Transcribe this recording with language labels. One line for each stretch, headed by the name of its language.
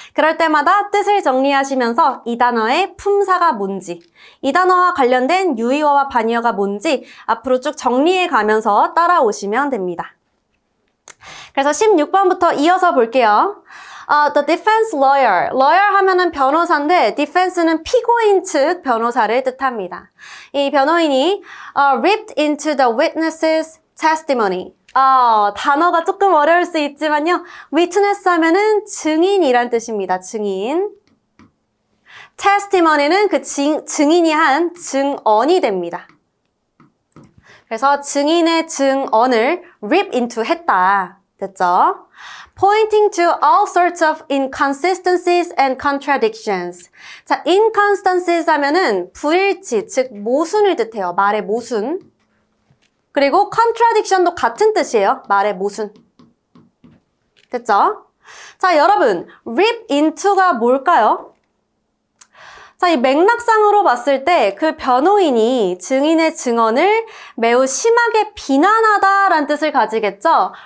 Korean: 그럴 때마다 뜻을 정리하시면서 이 단어의 품사가 뭔지, 이 단어와 관련된 유의어와 반의어가 뭔지 앞으로 쭉 정리해 가면서 따라오시면 됩니다. 그래서 16번부터 이어서 볼게요.
English: The defense lawyer.
Korean: lawyer 하면은 변호사인데 defense는 피고인 측 변호사를 뜻합니다. 이 변호인이
English: ripped into the witness's testimony.
Korean: 단어가 조금 어려울 수 있지만요. witness 하면은 증인이란 뜻입니다. 증인. testimony는 그 증인이 한 증언이 됩니다. 그래서 증인의 증언을 rip into 했다. 됐죠?
English: Pointing to all sorts of inconsistencies and contradictions.
Korean: 자, inconsistencies 하면은 불일치, 즉 모순을 뜻해요. 말의 모순. 그리고 contradiction도 같은 뜻이에요. 말의 모순. 됐죠? 자, 여러분, rip into가 뭘까요? 자, 이 맥락상으로 봤을 때 그 변호인이 증인의 증언을 매우 심하게 비난하다라는 뜻을 가지겠죠?